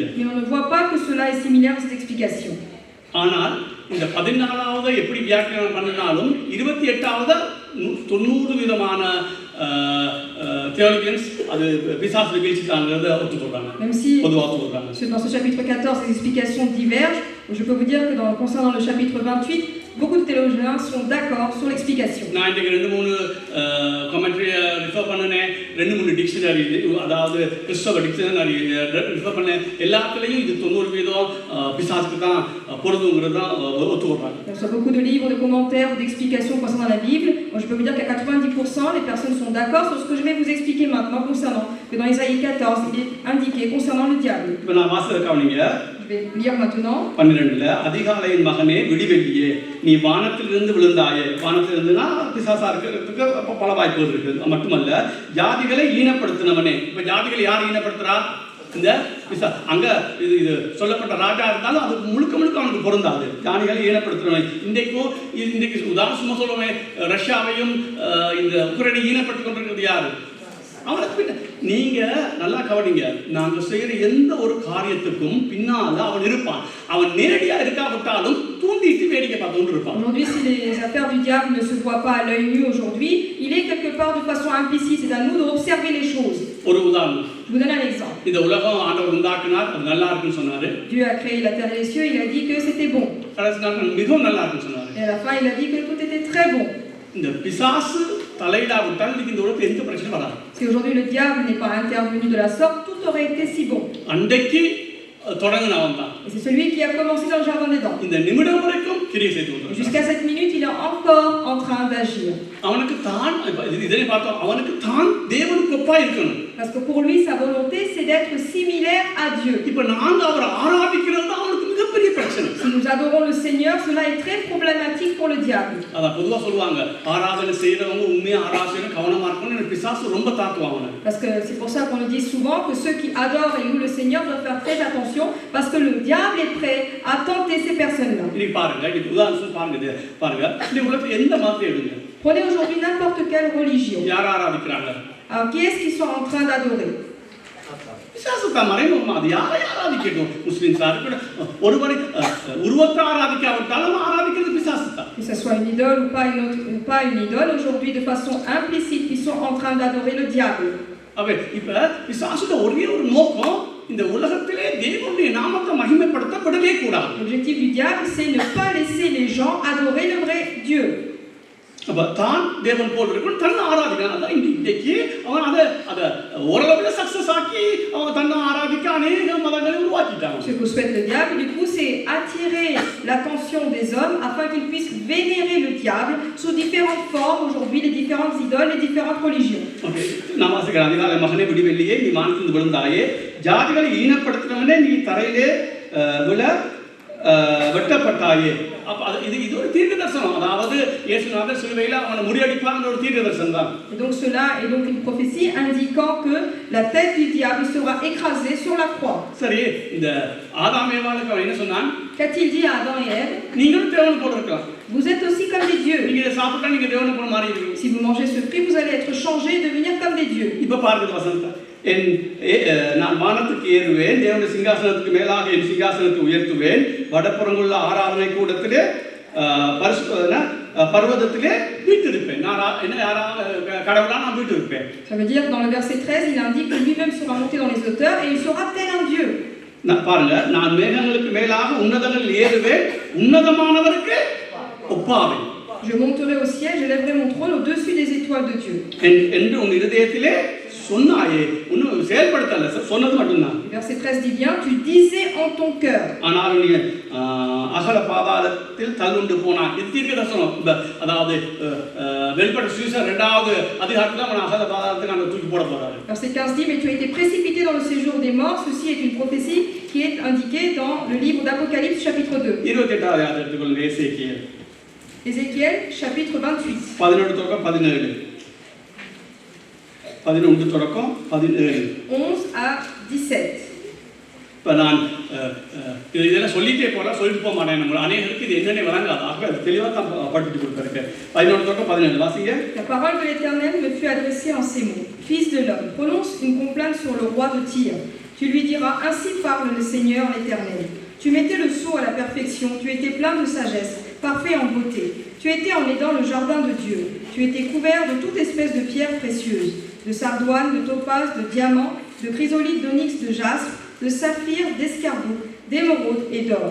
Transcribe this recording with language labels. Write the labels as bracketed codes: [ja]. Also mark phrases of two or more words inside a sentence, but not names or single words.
[fr] Mais on ne voit pas que cela est similaire à cette explication. [ta] ஆனால் இந்த 14வது எப்படி வியாக்கியானம் பண்ணினாலும் 28வது 90 விதமான theologians அது பிசாசு வீழ்ச்சிதாங்கறத ஒத்துக்கொள்றாங்க. [fr] Même si [ta] பொதுவா ஒத்துக்கொள்றாங்க. [fr] dans ce chapitre 14 les explications divergent, je peux vous dire que concernant le chapitre 28, beaucoup de théologiens sont d'accord sur l'explication. [ta] நான் இங்க 2-3 [en] commentary refer [ta] பண்ணனே, 2-3 டிக்ஷனரி அதாவது கிறிஸ்தவ [en] dictionary refer [ta] பண்ண எல்லாத்துலயும் இது 90% பிசாசுக்கு தான் பொருந்தும்ங்கறத ஒத்துக்கொள்றாங்க. [fr] Il y a beaucoup de livres, de commentaires, d'explications concernant la Bible. Moi, je peux vous dire qu'à 90%, les personnes sont d'accord sur ce que je vais vous expliquer maintenant concernant que dans Ésaïe 14, il est indiqué concernant le diable. [ta] இப்ப நான் வாசிக்க கவனிங்க. [fr] Je vais lire maintenant. [ta] 12ல அதிகாலையின் மகனே விடிவெள்ளியே, நீ வானத்திலிருந்து விழுந்தாயே. வானத்திலிருந்துனா பிசாசா இருக்கிறதுக்கு பல வாய்ப்புகள் இருக்கு. மட்டுமல்ல ஜாதிகளை ஈனப்படுத்தினவனே. இப்ப ஜாதிகளை யார் ஈனப்படுத்துறா? இந்த அங்க இது சொல்லப்பட்ட ராஜா இருந்தாலும் அது முழுக்க அவனுக்கு பொருந்தாது. ஜாதிகளை ஈனப்படுத்துறவன் இன்றைக்கு உதாரணமா சொல்லுவேன், ரஷ்யாவையும் இந்த உக்ரைனை ஈனப்படுத்திக் கொண்டிருக்கிறது யாரு? அவனுக்கு நீங்க நல்லா கவனிங்க. நாங்க செய்யற எந்த ஒரு காரியத்துக்கும் பின்னால அவன் இருப்பான். அவன் நேரடியா இருக்காவிட்டாலும் தூண்டிட்டு வேடிக்கை பார்த்துட்டு இருப்பான். [fr] Aujourd'hui, si les affaires du diable ne se voient pas à l'œil nu aujourd'hui, il est quelque part de façon implicite. C'est à nous d'observer les choses. [ta] ஒரு உதாரணம். [fr] Je vous donne un exemple. [ta] இந்த உலகம் ஆண்டவர் உண்டாக்கினார், அது நல்லா இருக்குன்னு சொன்னாரு. [fr] Dieu a créé la terre et les cieux, il a dit que c'était bon. [ta] கடைசி நாள் மிகவும் நல்லா இருக்குன்னு சொன்னாரு. [fr] Et à la fin, il a dit que tout était très bon. [ta] இந்த பிசாசு தலையிடாவிட்டால் இந்த உலகத்துல எந்த பிரச்சனை வராது. [fr] Si aujourd'hui le diable n'est pas intervenu de la sorte, tout aurait été si bon. [ta] அன்றைக்கு தொடங்கினவன் தான். [fr] Et c'est celui qui a commencé dans le jardin d'Éden. [ta] இந்த நிமிடம் வரைக்கும் கிரியை செய்து கொண்டிருக்கிறான். [fr] Jusqu'à cette minute, il est encore en train d'agir. [ta] அவனுக்கு தான் இதனை பார்த்தோம், அவனுக்கு தான் தேவனுக்கு ஒப்பா இருக்கணும். [fr] Parce que pour lui, sa volonté, c'est d'être similaire à Dieu. [ta] இப்ப நாங்க அவரை ஆராதிக்கிறது தான் அவனுக்கு மிகப்பெரிய பிரச்சனை. [fr] Si nous adorons le Seigneur, cela est très problématique pour le diable. [ta] அதான் பொதுவா சொல்லுவாங்க, ஆராதனை செய்யறவங்க உண்மையா ஆராதனை கவனமா இருக்கணும்னு பிசாசு ரொம்ப தாக்குவாங்க. [fr] Parce que c'est pour ça qu'on nous dit souvent que ceux qui adorent et louent le Seigneur doivent faire très attention, parce que le diable est prêt à tenter ces personnes-là. [ta] இன்னைக்கு பாருங்க, இன்னைக்கு உதாரணம் பாருங்க, இந்த உலகத்துல எந்த மதத்தை எடுங்க. [fr] Prenez aujourd'hui n'importe quelle religion. [ta] யார் ஆராதிக்கிறாங்க? [fr] Alors qui est-ce qu'ils sont en train d'adorer? [ta] பிசாசு தான் மறைமுகமா அது யாரை ஆராதிக்கட்டும். முஸ்லிம்ஸா இருக்கட்டும், ஒருவரை உருவத்தை ஆராதிக்காவிட்டாலும் ஆராதிக்கிறது பிசாசு தான். [fr] Que ce soit une idole ou pas une idole, aujourd'hui de façon implicite, ils sont en train d'adorer le diable. [ta] இப்ப பிசாசுட ஒரே ஒரு நோக்கம், இந்த உலகத்திலே தேவனுடைய நாமத்தை மகிமைப்படுத்தப்படவே கூடாது. [fr] L'objectif du diable, c'est ne pas laisser les gens adorer le vrai Dieu. [ta] அப்ப தான் தேவன் போல் இருக்கணும், தன்னை ஆராதிக்கலாம். அதான் இன்னைக்கு அவன் அதை ஓரளவுல சக்சஸ் ஆக்கி அவன் தன்னை ஆராதிக்க அநேக மதங்களை உருவாக்கிட்டாங்க. [fr] Ce que souhaite le diable, du coup, c'est attirer l'attention des hommes afin qu'ils puissent vénérer le diable sous différentes formes, aujourd'hui, les différentes idoles, les différentes religions. [ta] நான் வாசிக்கிறேன், அதிகாலை மகனே விடிவெள்ளியே நீ வானத்திலிருந்து விழுந்தாயே, ஜாதிகளை ஈனப்படுத்தினவனே நீ தரையிலே விழ வெட்டப்பட்டாயே. அப்ப இது ஒரு தீர்க்க தரிசனம். அதாவது இயேசுநாதர் சிலுவையில அவனை முறியடிப்பாங்க ஒரு தீர்க்க தரிசனம் தான். [fr] Et donc cela est donc une prophétie indiquant que la tête du diable sera écrasée sur la croix. [ta] சரி, இந்த ஆதாம் ஏவாளுக்கு அவன் என்ன சொன்னான்? [fr] Qu'a-t-il dit à Adam et Ève? [ta] நீங்களும் தேவனை போல இருக்கலாம். [fr] Vous êtes aussi comme des dieux. [ta] நீங்க இதை சாப்பிட்டா நீங்க தேவனை போல மாறிடுவீங்க. [fr] Si vous mangez ce fruit, vous allez être changés et devenir comme des dieux. [ta] இப்ப பாருங்க வசனத்தை, நான் வானத்துக்கு ஏறுவேன், தேவனுடைய சிங்காசனத்துக்கு மேலாக என் சிங்காசனத்தை உயர்த்துவேன், வடப்புறங்குள்ள ஆராதனை கூடத்திலே பர்வதத்திலே வீட்டிருப்பேன். கடவுளா நான் வீட்டிருப்பேன். [fr] Ça veut dire que dans le verset 13, il indique que lui-même sera monté dans les hauteurs et il sera tel un dieu. [ta] பாருங்க, நான் மேகங்களுக்கு மேலாக உன்னதங்களில் ஏறுவேன், உன்னதமானவருக்கு ஒப்பாவேன். [fr] Je monterai au ciel, j'élèverai mon trône au-dessus des étoiles de Dieu. [ta] என்று உன் இதயத்திலே சொன்னாயே, இன்னும் செயல்படுத்தல, சொன்னது மட்டும்தான். [fr] Verset 13 dit bien, tu disais en ton cœur. [ta] ஆனால் நீ அகல பாதாளத்தில் தள்ளுண்டு போனான். இது தீர்க்க தரிசனம். அதாவது வெளிப்பட்ட சுவிசேஷம் 2வது அதிகாரத்துல அவன் அகல பாதாளத்துக்கு அங்க தூக்கி போட போறாரு. [fr] Verset 15 dit, mais tu as été précipité dans le séjour des morts. Ceci est une prophétie qui est indiquée dans le livre d'Apocalypse chapitre 2. [ta] 28வது அதிகாரத்தை எடுத்துக்கொள்ளுங்க. எசேக்கியேல். [fr] Ézéchiel chapitre 28. [ta] 11 தொடக்கம் 17. 11 தொடக்கம் 17. [fr] 11 à 17. [ta] இப்போ நான் இதெல்லாம் சொல்லிட்டே போகிறேன், சொல்லிட்டு போக மாட்டேன். நம்ம அநேகருக்கு இது என்னென்ன வழங்காது. ஆக அது தெளிவாக தான் படிச்சுட்டு கொடுத்துருக்கேன். 11 தொடக்கம் 17 வாசிங்க. [fr] La parole de l'Éternel me fut adressée en ces mots. Fils de l'homme, prononce une complainte sur le roi de Tyr. Tu lui diras, ainsi parle le Seigneur l'Éternel. Tu mettais le sceau à la perfection, tu étais plein de sagesse, parfait en beauté. Tu étais en aidant le jardin de Dieu. Tu étais couvert de toute espèce de pierres précieuses, de sardoine, de topaz, de diamant, de chrysolite, d'onyx, de jaspe, de saphir, d'escarboucle, d'émeraude et d'or.